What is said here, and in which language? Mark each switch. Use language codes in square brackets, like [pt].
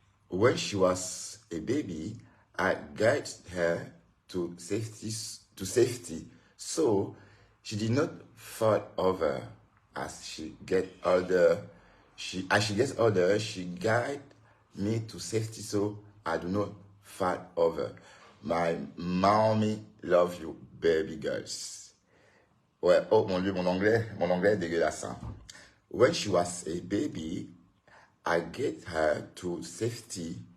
[en] When she was a baby, I got her to safety so she did not fall over. As she get older, as she gets older, she guide me to safety so I do not fall over. My mommy love you, baby girls. [fr] Ouais, oh mon Dieu, mon anglais est dégueulasse. Hein. [en] When she was a baby, I get her to safety.